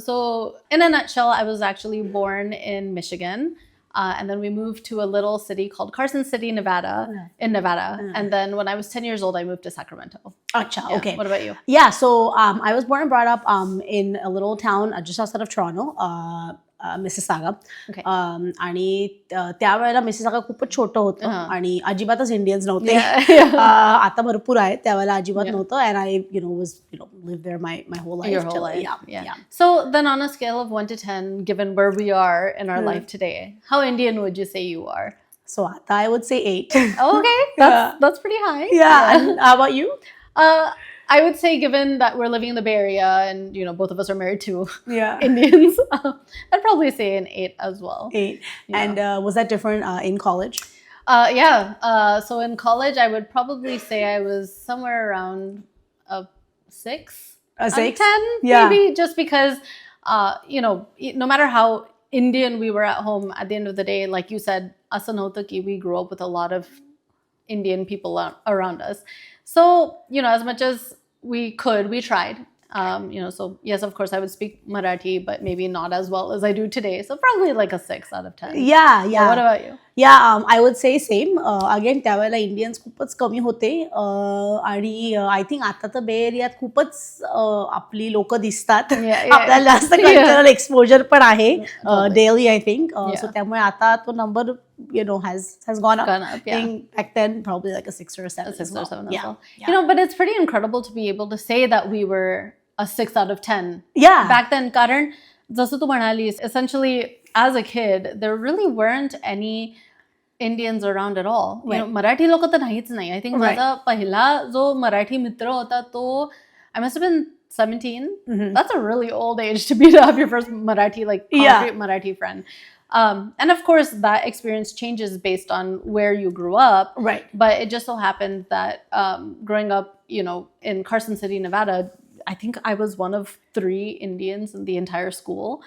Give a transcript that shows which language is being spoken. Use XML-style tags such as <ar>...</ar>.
<en>So in a nutshell, I was actually born in Michigan. And then we moved to a little city called Carson City, Nevada, in Nevada. And then when I was 10 years old, I moved to Sacramento. Acha, Yeah. okay. What about you? Yeah, so I was born and brought up in a little town just outside of Toronto, Mississauga. Okay.</en> <mr>आणि त्यावेळेला Mississauga खूपच छोटं होतं आणि अजिबातच Indians नव्हते. आता भरपूर आहेत, त्यावेळेला अजिबात नव्हतं.</mr> <en>And I lived there my whole life. Your whole life. Yeah. So then on a scale of 1 to 10, given where we are in our life today, how Indian would you say you are? So आता I would say 8. Okay, that's pretty hh. Yeah. And how about you? I would say, given that we're living in the Bay Area and both of us are married to Indians, I'd probably say an 8 as well. 8. Yeah. And was that different in college? So in college, I would probably say I was somewhere around a 6. A 6? 10, maybe, just because, no matter how Indian we were at home, at the end of the day, like you said,</en> <mr>asana hota ki</mr> <en>we grew up with a lot of Indian people around us. So, as much as we could, we tried. So yes, of course, I would speak Marathi, but maybe not as well as I do today. So probably like a 6 out of 10. Yeah. So what about you? Yeah, I would say same.</en> <mr>Again, त्यावेळेला Indians खूपच कमी होते आणि I think आता तर बे एरियात खूपच आपली लोक दिसतात. आपल्याला जास्त कल्चरल एक्सपोजर पण आहे डेली आय थिंक. सो त्यामुळे आता तो number</mr> <en>has gone up. I think back then probably like a 6 or a 7. 6 or 7 as well. Yeah. But it's pretty incredible to be able to say that we were a 6 out of 10. Yeah. Back then,</en> <mr>कारण जसं तू म्हणालीस,</mr> <en>essentially as a kid, there really weren't any Indians around at all.</en> <mr>Marathi लोक तर नाहीच नाही. I think माझा पहिला जो मराठी मित्र होता तो</mr> <en>I must have been 17. That's a really old age to have your first Marathi, like concrete Marathi friend. And of course, that experience changes based on where you grew up. Right. But it just so happened that growing up, in Carson City, Nevada, I think I was one of 3 Indians in the entire school.</en>